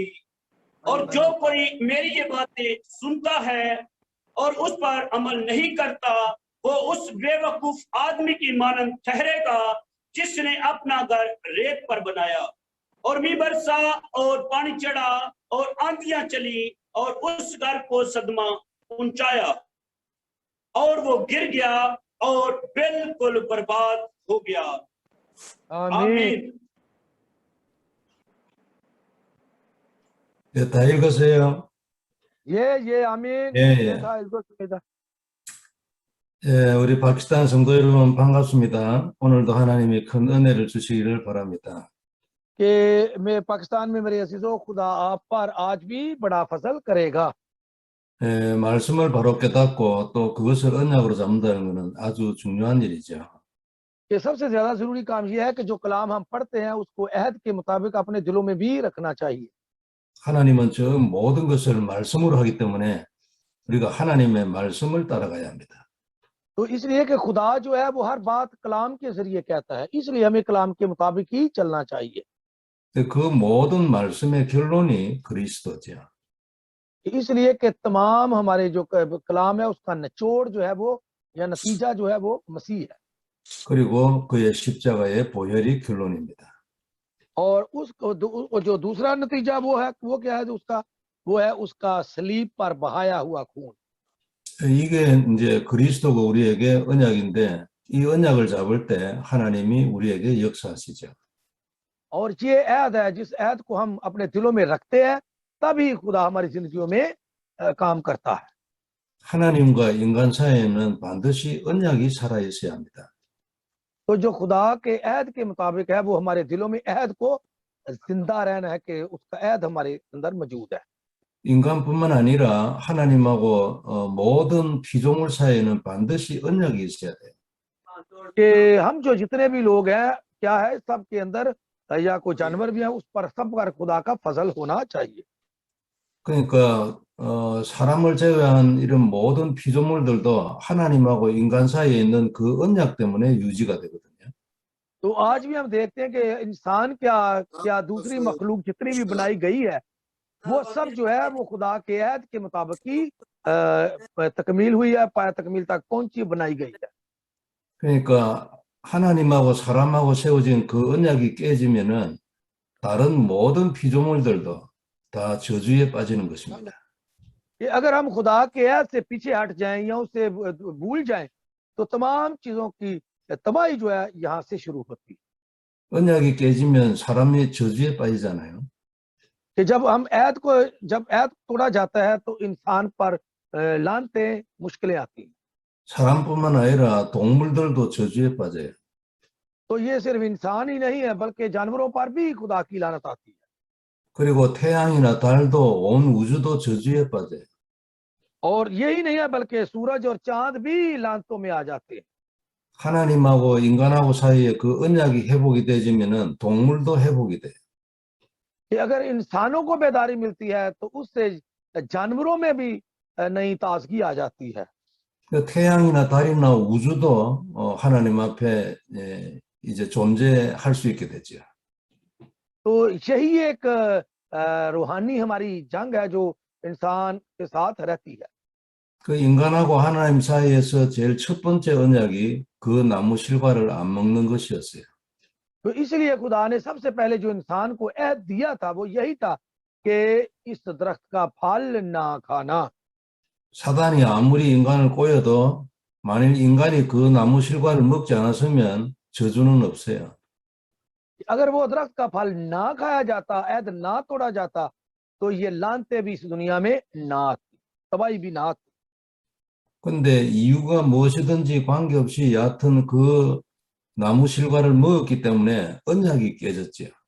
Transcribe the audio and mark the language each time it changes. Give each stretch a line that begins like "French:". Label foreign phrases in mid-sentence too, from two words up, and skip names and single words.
Urdu: اور جو کوئی میری یہ باتیں سنتا ہے اور اس پر عمل نہیں کرتا، وہ اس بیوقوف آدمی کی مانند ٹھہرے گا جس نے اپنا گھر ریت پر بنایا، اور مینہ برسا اور پانی چڑھا اور آندھیاں چلی اور اس گھر کو صدمہ پہنچایا، اور وہ گر گیا اور بالکل برباد ہو گیا. आमीन।
Korean: 다 읽으세요. 예, 아멘. 예. 다 읽었습니다. 우리 파키스탄 성도 여러분 반갑습니다. 오늘도 하나님이 큰 은혜를 주시기를 바랍니다.
Urdu: کہ میں پاکستان میں میرے عزیزوں، خدا آپ پر آج بھی بڑا فضل کرے گا.
Korean: 말씀을 바로 깨닫고 또 그것을 언약으로 잡는다는 것은 아주 중요한 일이죠.
Urdu: کہ سب سے زیادہ ضروری کام یہ ہے کہ جو کلام ہم پڑھتے ہیں اس کو عہد کے مطابق اپنے دلوں میں بھی رکھنا چاہیے.
Korean: 하나님은 저 모든 것을 말씀으로 하기 때문에 우리가 하나님의 말씀을 따라가야 합니다.
Urdu: تو اس لیے کہ خدا جو ہے وہ ہر بات کلام کے ذریعے کہتا ہے، اس لیے ہمیں کلام کے مطابق ہی چلنا چاہیے.
Korean: 그 모든 말씀의 결론이 그리스도죠.
Urdu: اس لیے کہ تمام ہمارے جو کلام ہے اس کا نچوڑ جو ہے وہ یا نتیجہ جو ہے وہ مسیح ہے,
Korean: 그리고 그의 십자가의 보혈이 결론입니다.
Urdu: اور جو دوسرا نتیجہ وہ ہے، وہ کیا ہے جو اس کا، وہ ہے اس کا صلیب پر بہایا ہوا خون.
Korean: 이게 이제 그리스도가 우리에게 언약인데 이 언약을 잡을 때 하나님이 우리에게 역사하시죠.
Urdu: اور یہ عہد ہے، جس عہد کو ہم اپنے دلوں میں رکھتے ہیں تبھی خدا ہماری زندگیوں میں کام کرتا ہے.
Korean: 하나님과 인간 사이에는 반드시 언약이 살아 있어야 합니다.
Urdu: تو جو خدا کے عہد کے مطابق ہے وہ ہمارے دلوں میں عہد کو زندہ رہنا ہے، کہ اس کا عہد ہمارے اندر موجود ہے.
Korean: 인간뿐만 아니라 하나님하고 모든 피조물 사이에는 반드시 언약이 있어야 돼요.
Urdu: کہ ہم جو جتنے بھی لوگ ہیں، کیا ہے، سب کے اندر یا کوئی جانور بھی ہے، اس پر سب پر خدا کا فضل ہونا چاہیے.
Korean: 그러니까 사람을 제외한 이런 모든 피조물들도 하나님하고 인간 사이에 있는 그 언약 때문에 유지가 되거든요.
Urdu: تو آج بھی ہم دیکھتے ہیں کہ انسان کیا دوسری مخلوق جتنی بھی بنائی گئی ہے، وہ سب جو ہے وہ خدا کے عہد کے مطابق ہی تکمیل ہوئی ہے، تکمیل تک پہنچی، بنائی گئی ہے.
Korean: 그러니까 하나님하고 사람하고 세워진 그 언약이 깨지면은 다른 모든 피조물들도 다 저주에 빠지는 것입니다.
Urdu: کہ اگر ہم خدا کے عہد سے پیچھے ہٹ جائیں یا اس سے بھول جائیں تو تمام چیزوں کی تباہی جو ہے یہاں سے شروع ہوتی ہے.
Korean: 언약이 깨지면 사람이 저주에 빠지잖아요.
Urdu: کہ جب عہد توڑا جاتا ہے تو انسان پر لعنتیں، مشکلیں آتی ہیں.
Korean: 사람뿐만 아니라 동물들도 저주에 빠져요.
Urdu: تو یہ صرف انسان ہی نہیں ہے بلکہ جانوروں پر بھی خدا کی لعنت آتی ہے.
Korean: 그리고 태양이나 달도 온 우주도 저주에 빠져요.
Urdu: اور یہی نہیں ہے بلکہ سورج اور چاند بھی لعنتوں میں آ جاتے ہیں.
Korean: 하나님하고 인간하고 사이에 그 언약이 회복이 되지면은 동물도 회복이 돼요.
Urdu: کہ اگر انسانوں کو بیداری ملتی ہے تو اس سے جانوروں میں بھی نئی تازگی آ جاتی ہے.
Korean: 그 태양이나 달이나 우주도 하나님 앞에 이제 존재할 수 있게 되죠.
Urdu: تو یہی ایک روحانی ہماری جنگ ہے جو انسان کے ساتھ رہتی ہے.
Korean: 그 인간하고 하나님 사이에서 제일 첫 번째 언약이 그 나무 실과를 안 먹는 것이었어요.
Urdu: تو اس لیے خدا نے سب سے پہلے جو انسان کو عہد دیا تھا وہ یہی تھا کہ اس درخت کا پھل نہ کھانا.
Korean: 사단이 아무리 인간을 꼬여도 만일 인간이 그 나무 실과를 먹지 않았으면 저주는 없어요.
Urdu: اگر وہ درخت کا پھل نہ کھایا جاتا، عہد نہ توڑا جاتا، تو یہ لعنتیں بھی اس دنیا میں نہ آتی، تباہی بھی نہ آتی.
Korean: 근데 이유가 무엇이든지 관계없이 여하튼 그 나무 실과를 먹었기 때문에 언약이 깨졌죠.